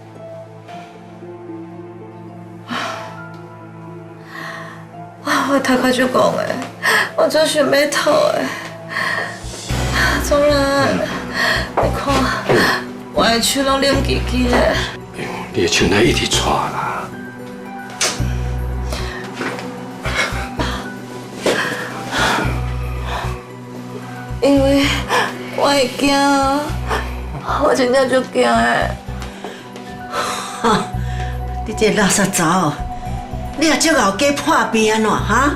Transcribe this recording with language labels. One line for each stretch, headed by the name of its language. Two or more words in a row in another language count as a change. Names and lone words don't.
Min Nan Chinese: 我头壳就讲的，我真想要吐的。总然，你看，我的手拢冷叽叽的。你的手哪一直喘啦？因为我会惊，我真正就惊的。哈，你这垃圾仔，你也足后假破病安怎哈？